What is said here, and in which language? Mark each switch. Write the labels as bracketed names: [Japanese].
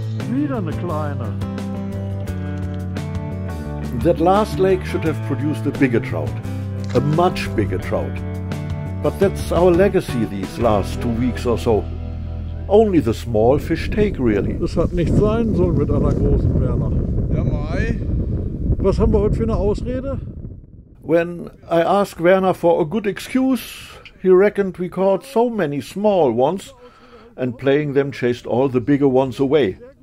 [German] Wieder eine kleine. [English] That last lake should have produced a bigger trout, a much bigger trout. But that's our legacy these last 2 weeks or so. Only the small fish take, really. [German] Das hat nicht sein sollen mit einer großen, Werner. Ja, Mai. Was haben wir heute für eine Ausrede? [English] When I asked Werner for a good excuse, he reckoned we caught so many small ones, and playing them chased all the bigger ones away.